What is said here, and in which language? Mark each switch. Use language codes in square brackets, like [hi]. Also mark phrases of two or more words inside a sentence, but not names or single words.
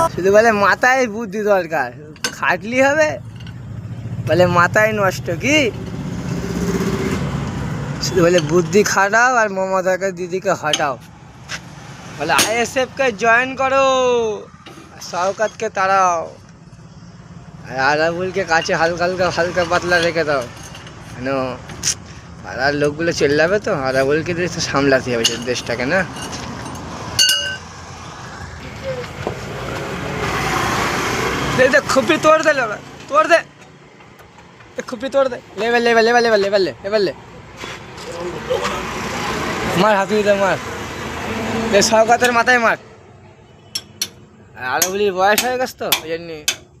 [bn] শুধু বলে মাথায় বুদ্ধি দরকার, খাটলি হবে বলে মাথায় নষ্ট কি, শুধু বলে বুদ্ধি খাটাও আর মমতাকে দিদিকে হটাও, বলে আইএসএফকে জয়েন করো, শওকতকে তাড়াও, আর আরাবুলকে কাছে হালকা হালকা হালকা পাতলা রেখে দাও, কেন পাড়ার লোকগুলো চলে যাবে তো, আরাবুলকে দিয়ে তো সামলাতে হবে দেশটাকে না। [hi] दे खुपड़ी तोड़ दे, तोड़ दे खुपड़ी तोड़ दे, लेवल लेवल लेवल लेवल लेवल ले लेवल ले मार हाथी दे मार दे, [bn] শওকতের মাথায় মার। আর বলি বয়স হয়ে গেছে তো ওই জন্য